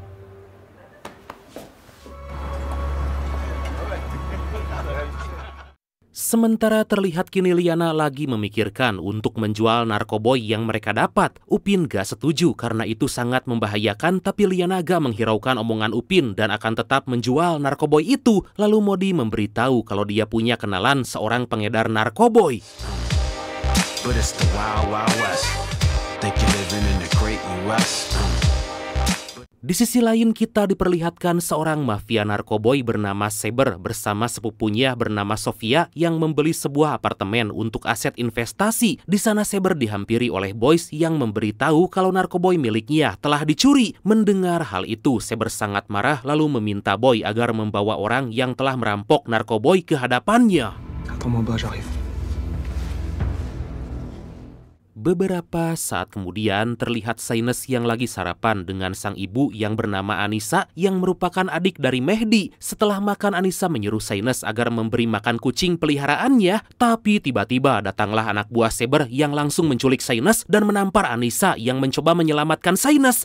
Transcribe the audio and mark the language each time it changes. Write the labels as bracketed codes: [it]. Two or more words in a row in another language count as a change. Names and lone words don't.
[id] Sementara terlihat kini Liana lagi memikirkan untuk menjual narkoboy yang mereka dapat. Upin gak setuju karena itu sangat membahayakan, tapi Liana gak menghiraukan omongan Upin dan akan tetap menjual narkoboy itu. Lalu Modi memberitahu kalau dia punya kenalan seorang pengedar narkoboy. [en] But it's the Wild Wild West. Think you're living in the great US. [id] Di sisi lain kita diperlihatkan seorang mafia narkoboy bernama Saber bersama sepupunya bernama Sofia yang membeli sebuah apartemen untuk aset investasi. Di sana Saber dihampiri oleh Boys yang memberitahu kalau narkoboy miliknya telah dicuri. Mendengar hal itu, Saber sangat marah lalu meminta Boy agar membawa orang yang telah merampok narkoboy ke hadapannya. [fr] Attends-moi bas, j'arrive. [id] Beberapa saat kemudian terlihat Saines yang lagi sarapan dengan sang ibu yang bernama Anissa yang merupakan adik dari Mehdi. Setelah makan, Anissa menyuruh Saines agar memberi makan kucing peliharaannya. Tapi tiba-tiba datanglah anak buah Saber yang langsung menculik Saines dan menampar Anissa yang mencoba menyelamatkan Saines.